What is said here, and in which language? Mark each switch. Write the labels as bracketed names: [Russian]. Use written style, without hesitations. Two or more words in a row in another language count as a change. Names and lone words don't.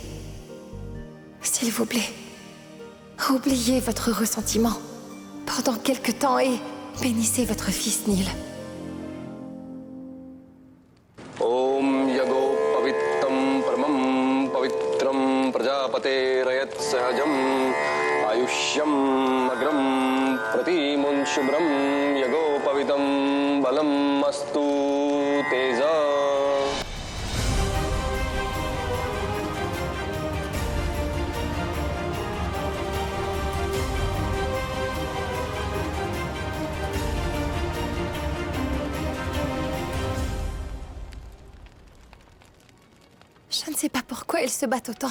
[French] S'il vous plaît, oubliez votre ressentiment pendant quelque temps et bénissez votre fils Nil. [Sanskrit] Om yago pavittam paramam pavitram prajapate rayat sahajam ayushyam agram pratimon shubram yago pavitam balam astu teza. [French] Je ne sais pas pourquoi ils se battent autant.